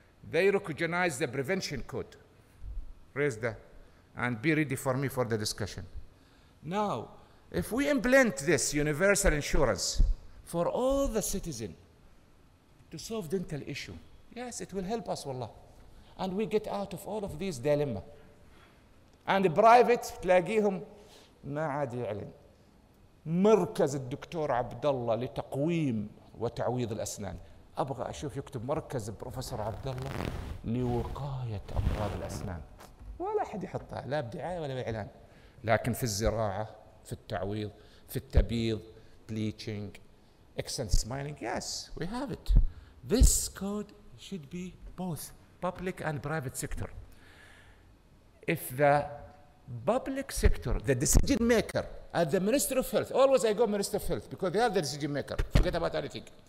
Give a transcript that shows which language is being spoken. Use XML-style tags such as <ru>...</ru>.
<en>They recognize the prevention code. Raise that and be ready for me for the discussion. Now, if we implement this universal insurance for all the citizens to solve dental issue, yes, it will help us, wallah. And we get out of all of these dilemma. And private</en> <ar>تلاقيهم ما عاد يعلن. مركز الدكتور عبد الله لتقويم وتعويض الأسنان. أبغى أشوف يكتب مركز البروفيسور عبد الله لوقاية أمراض الأسنان. ولا أحد يحطها لا بدعاية ولا بإعلان. لكن في الزراعة، في التعويض، في التبييض،</ar> <en>bleaching, accent smiling, yes, we have it. This code should be both public and private sector. If the public sector, the decision maker, at the Minister of Health, always I go Minister of Health because they are the decision maker, forget about anything.</en>